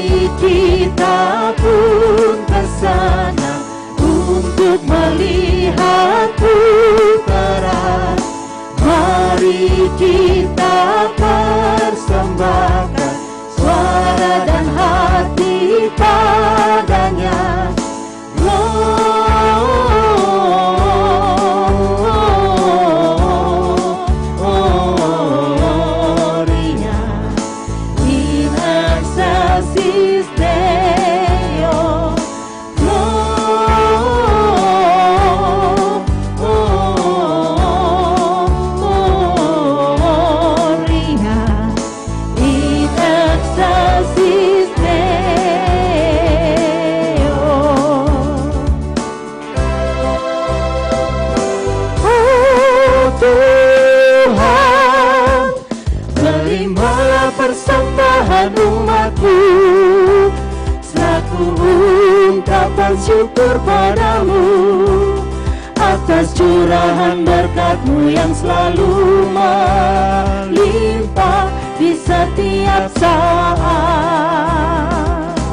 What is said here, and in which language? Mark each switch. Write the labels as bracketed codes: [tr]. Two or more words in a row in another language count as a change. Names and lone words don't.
[id] kita pun kesana untuk melihat putaran. Mari kita persembahkan suara dan hati padanya. [la] Gloria in excelsis Deo. Gloria in excelsis Deo. [id] Oh Tuhan, terimalah persembahan umatmu selaku ungkapan syukur padamu atas curahan berkat-Mu yang selalu melimpah di setiap saat.